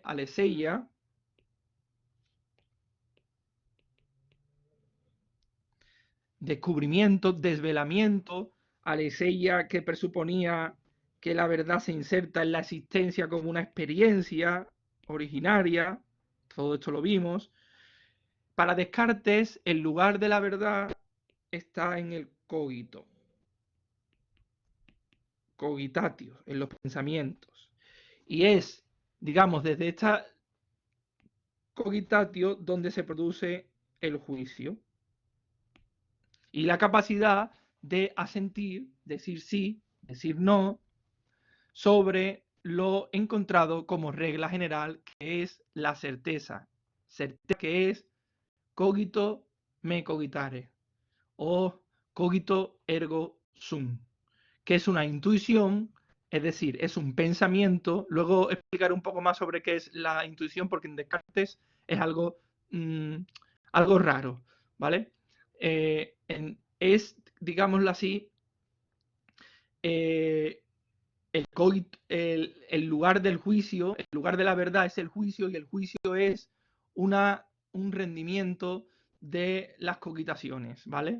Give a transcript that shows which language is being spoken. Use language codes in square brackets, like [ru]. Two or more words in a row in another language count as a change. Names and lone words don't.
[es] Aleseia, descubrimiento, desvelamiento, aletheia, que presuponía que la verdad se inserta en la existencia como una experiencia originaria, todo esto lo vimos. Para Descartes, el lugar de la verdad está en el cogito, cogitatio, en los pensamientos. Y es, digamos, desde esta cogitatio donde se produce el juicio. Y la capacidad de asentir, decir sí, decir no, sobre lo encontrado como regla general, que es la certeza. Certeza que es [la] cogito me cogitare o cogito ergo sum, [es] que es una intuición, es decir, es un pensamiento. Luego explicaré un poco más sobre qué es la intuición, porque en Descartes es algo, algo raro, ¿vale? Es, digámoslo así, el lugar del juicio, el lugar de la verdad es el juicio, y el juicio es un rendimiento de las cogitaciones, ¿vale?